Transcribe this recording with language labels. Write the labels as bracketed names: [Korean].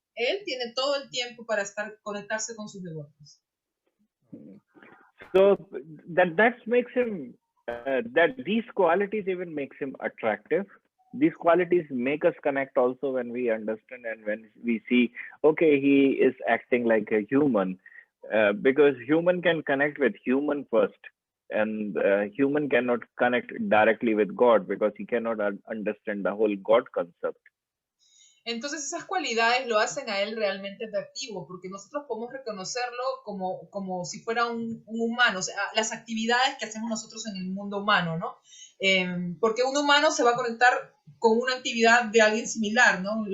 [Spanish] Él tiene todo el tiempo para conectarse con sus devotos. [English] So that makes him, that these qualities even makes him attractive. These qualities make us connect also when we understand and when we see, okay, he is acting like a human, because human can connect with human first, and human cannot connect directly with God because he cannot understand the whole God concept. [Spanish] Entonces esas cualidades lo hacen a él realmente atractivo, porque nosotros podemos reconocerlo como si fuera un humano, o sea, las actividades que hacemos nosotros en el mundo humano, ¿no? Porque un humano se va a conectar con una actividad de alguien similar, ¿no?